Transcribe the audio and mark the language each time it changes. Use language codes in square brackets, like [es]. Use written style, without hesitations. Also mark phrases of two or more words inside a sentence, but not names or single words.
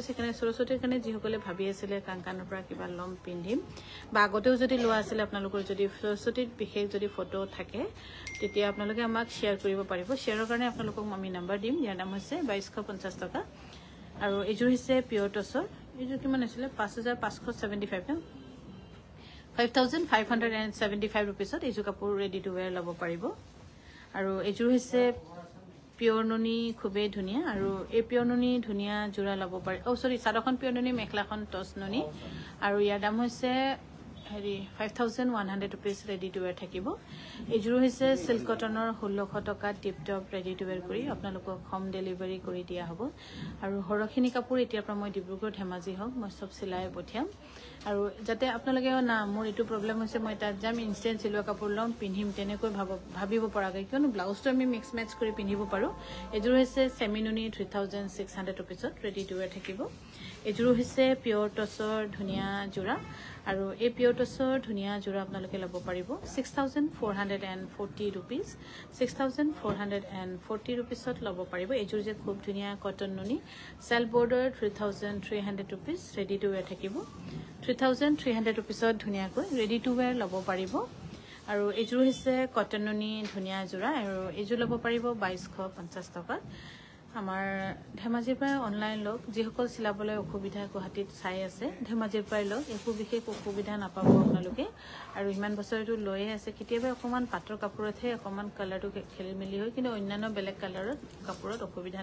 [as] এখানে সৰস্বতীৰ কাৰণে যিসকলে ভাবি আছিল কাংকানৰ পৰা কিবা লম পিন্ধিম বা আগতেও যদি লোৱা আছিল আপোনালোকৰ যদি সৰস্বতীৰ বিশেষ যদি ফটো থাকে তেতিয়া আপোনালোকে আমাক শেয়াৰ কৰিব পাৰিব শেয়াৰৰ কাৰণে আপোনালোকক আমি নম্বৰ দিম ইয়াৰ দাম হৈছে 2250 টকা আৰু এইযোৰ হৈছে পিয়ৰ টছৰ এইযোৰ কিমান আছিল 5575 ন 5575 रुपीसত এইযোৰ কাপোৰ [en] ready to wear [as] ল'ব পাৰিব আৰু এইযোৰ হৈছে পিয়ৰ নুনি খুবেই ধুনীয়া আৰু এই পিয়ৰ নুনি ধুনীয়া জোৰা ল'ব পাৰে সৰি চাদৰখন পিয়ৰ নুনি মেখেলাখন টচ নুনি আৰু ইয়াৰ দাম হৈছে হেৰি 5100 रुपीस [en] ready to wear [as] থাকিব এইযোৰ হৈছে [en] silk cottonৰ [as] 1600 টকা [en] tip top ready to wear [as] কৰি আপোনালোকক [en] home delivery [as] কৰি দিয়া হ'ব আৰু হৰখিনি কাপোৰ এতিয়াৰ পৰা মই ডিব্ৰুগড় ধেমাজি হওক মই সব সিলাই পঠিয়াম আৰু যাতে আপোনালোকে না মোৰ এটো প্ৰবলেম হৈছে মই তাত যাম ইনস্ট্যান্ট সিলোৱা কাপোৰ লম পিন্ধিম তেনেকৈ ভাবিব পৰাকৈ কিয়নো ব্লাউজটো আমি [en] mix match [as] কৰি পিন্ধিব পাৰো এইযোৰ হৈছে সেমিনুনি 3600 रुपीसত [en] ready to wear [as] থাকিব এইযোৰ হৈছে পিয়ৰ টছৰ ধুনীয়া জোৰা আৰু এই পিয়ৰ টছৰ ধুনীয়া জোৰা আপোনালোকে ল'ব পাৰিব 6440 रुपीस 6440 रुपीसত ল'ব পাৰিব এইযোৰ যে খুব ধুনীয়া কটন নুনি সেল বৰ্ডাৰ 3300 [en] rupees ready to wear [as] থাকিব 3300 रुपीसত ধুনীয়াকৈ [en] ready to wear [as] ল'ব পাৰিব আৰু এইযোৰ হৈছে কটন নুনি ধুনীয়া জোৰা আৰু এইযোৰ ল'ব পাৰিব 2250 টকা আমাৰ ধেমাজিৰ পৰা অনলাইন লক যিসকল সিলাবলৈ অসুবিধা গুৱাহাটীত চাই আছে ধেমাজিৰ পৰা লক একো বিশেষ অসুবিধা নাপাব আপোনালোকে আৰু ইমান বছৰটো লৈয়ে আছে কেতিয়াবা অকমান পাটৰ কাপোৰতহে অকমান কালাৰটো খেলি মেলি হয় কিন্তু অন্যান্য বেলেগ কালাৰত কাপোৰত অসুবিধা